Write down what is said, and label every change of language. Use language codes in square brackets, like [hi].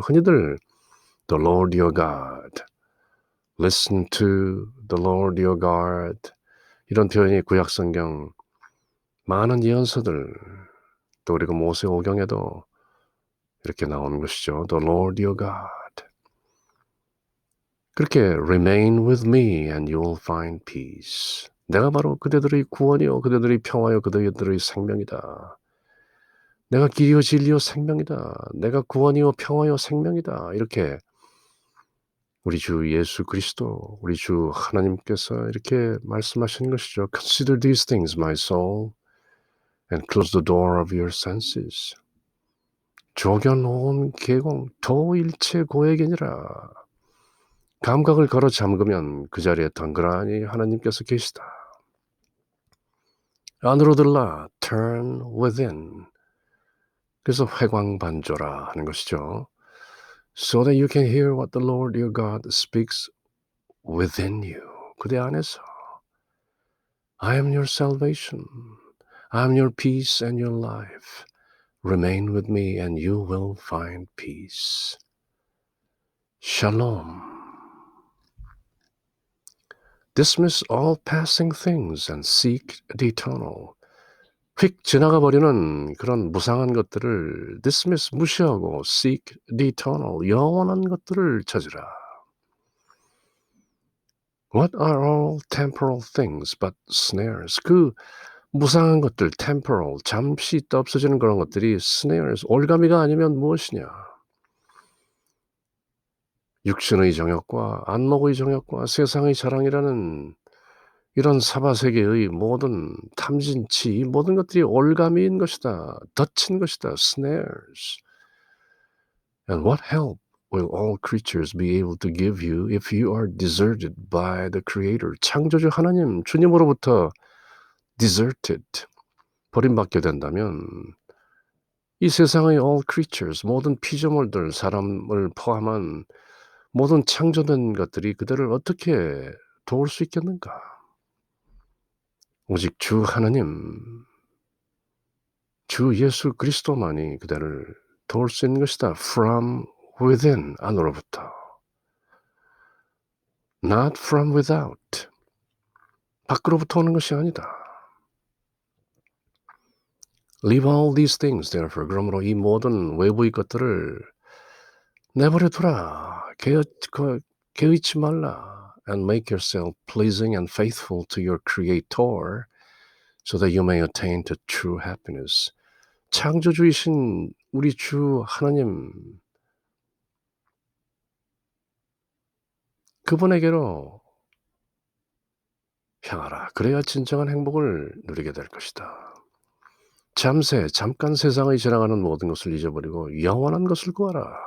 [ko] 흔히들 [en] The Lord your God, [ko] listen to the Lord your God 이런 표현이 구약성경 많은 예언서들 또 그리고 모세오경에도 이렇게 나오는 것이죠. [en] The Lord your God. [ko] 그렇게 [en] Remain with me and you will find peace. [ko] 내가 바로 그대들의 구원이요 그대들의 평화요 그대들의 생명이다. 내가 길이요 진리요 생명이다. 내가 구원이요 평화요 생명이다. 이렇게 우리 주 예수 그리스도 우리 주 하나님께서 이렇게 말씀하시는 것이죠. [en] Consider these things, my soul, and close the door of your senses. [ko] 조견온 계공 도일체 고액이니라. 감각을 걸어 잠그면 그 자리에 덩그러니 하나님께서 계시다. 안으로 들라 [en] turn within. [ko] 그래서 회광반조라 하는 것이죠. [en] So that you can hear what the Lord your God speaks within you. [ko] 그대 안에서 [en] I am your salvation. I am your peace and your life. Remain with me and you will find peace. [he] Shalom. [en] Dismiss all passing things and seek the eternal. [ko] 휙 지나가 버리는 그런 무상한 것들을 dismiss 무시하고 [en] seek the eternal [ko] 영원한 것들을 찾으라. [en] What are all temporal things but snares? [ko] 그 무상한 것들 temporal 잠시 있다 없어지는 그런 것들이 snares 올가미가 아니면 무엇이냐? 육신의 정욕과 안목의 정욕과 세상의 자랑이라는 이런 사바세계의 모든 탐진치 이 모든 것들이 올가미인 것이다. 덫인 것이다. snares. [en] And what help will all creatures be able to give you if you are deserted by the Creator? [ko] 창조주 하나님, 주님으로부터 deserted, 버림받게 된다면 이 세상의 [en] all creatures, [ko] 모든 피조물들, 사람을 포함한 모든 창조된 것들이 그들을 어떻게 도울 수 있겠는가? 오직 주 하나님, 주 예수 그리스도만이 그들을 도울 수 있는 것이다. [en] From within, [ko] 안으로부터. [en] Not from without. [ko] 밖으로부터 오는 것이 아니다. [en] Leave all these things, therefore. [ko] 그러므로 이 모든 외부의 것들을 내버려 두라. 개의치 말라. [en] And make yourself pleasing and faithful to your Creator, so that you may attain to true happiness. [ko] 창조주이신 우리 주 하나님, 그분에게로 향하라. 그래야 진정한 행복을 누리게 될 것이다. 잠깐 세상의 지나가는 모든 것을 잊어버리고 영원한 것을 구하라.